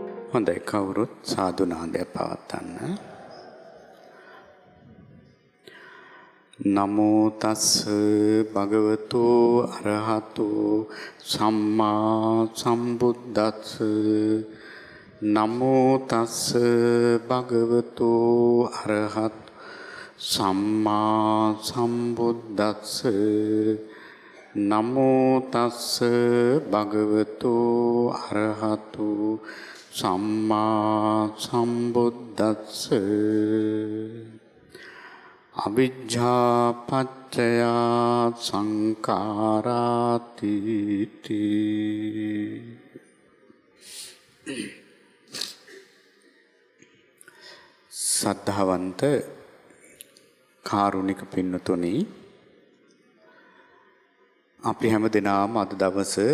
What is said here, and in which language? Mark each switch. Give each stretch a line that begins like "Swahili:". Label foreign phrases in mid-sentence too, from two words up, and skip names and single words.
Sinhala: හොඳයි කවුරුත් සාදු නාදය පවත්වන්න.
Pali: නමෝ තස් භගවතු අරහතු සම්මා සම්බුද්දස්ස. නමෝ තස් භගවතු අරහත් සම්මා සම්බුද්දස්ස. නමෝ තස් භගවතු අරහතු සම්මා සම්බුද්දස්ස. අවිජ්ජා පත්‍ය සංඛාරාති
Sinhala: සද්ධාවන්ත කාරුණික පින්නතුනි, අපි හැම දිනම අද දවස